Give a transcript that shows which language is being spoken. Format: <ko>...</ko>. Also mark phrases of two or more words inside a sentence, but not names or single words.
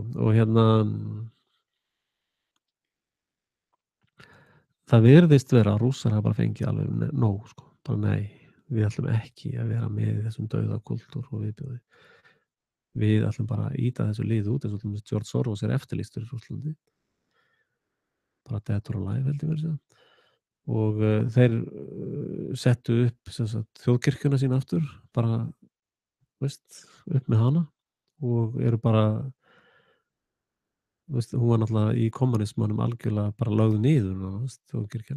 <is>Og hérna það virðist vera að Rússar hafa bara fengið alveg nóg sko. Bara nei, við ætlum ekki að vera með í þessum dauðakúltúr og viðbjóði. Við ætlum bara að ýta þessu lið út eins og til dæmis George Soros er eftirlýstur í Rússlandi. Bara</is> <en>dead or alive</en> <is>held ég verið að segja. Og þeir settu upp þjóðkirkjuna sína aftur, bara veist, upp með hana og eru bara veist, hún var náttúrulega í kommunismanum algjörlega bara lögð niður þjóðkirkjan.</is>